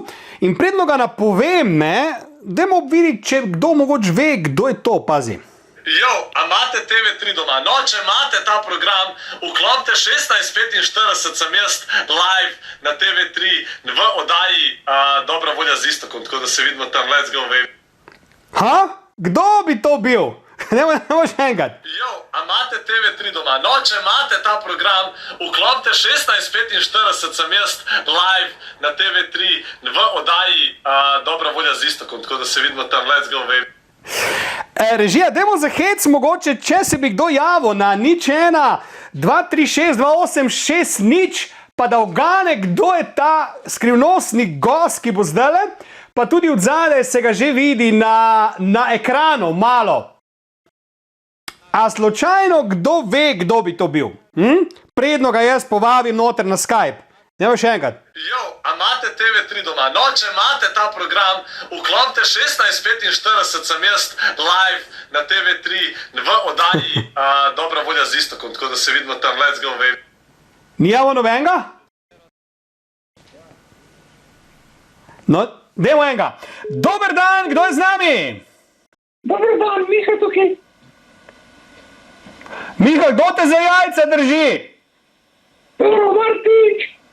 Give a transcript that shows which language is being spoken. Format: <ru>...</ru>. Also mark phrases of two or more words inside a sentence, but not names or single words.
<sl>In predno ga napovem, dajmo videti, če kdo mogoče ve, kdo je to, pazi. Jo, a imate TV3 doma? No, če imate ta program, vklopite 16:45, sem jaz live na TV3 v oddaji Dobra volja z Iztokom, tako da se vidimo tam,</sl> <en>let's go, baby.</en> <sl>Ha? Kdo bi to bil? Ne še enkrat. Jo, a imate TV3 doma? No, če imate ta program, vklopite 16:45, sem jaz live na TV3 v oddaji Dobra volja z Iztokom, tako da se vidimo tam,</sl> <en>let's go, baby.</en> <sl>Režija, dajmo za hec mogoče, če se bi kdo javil na 01 236 286 0, pa da ugane, kdo je ta skrivnostni gost, ki bo zdajle, pa tudi od zadaj se ga že vidi na ekranu malo. A slučajno kdo ve, kdo bi to bil? Predno ga jaz povabim noter na Skype. Dajmo še enkrat. Jo, a imate TV3 doma? No, če imate ta program, vklopite 16:45, sem jaz live na TV3 v oddaji Dobra volja z Iztokom, tako da se vidimo tam,</sl> <en>let's go, baby.</en> <sl>Ni javo nobenega? No, dajmo enega. Dober dan, kdo je z nami? Dober dan, Miha tukaj. Miha, kdo te za jajca drži? Pero Martič.</sl>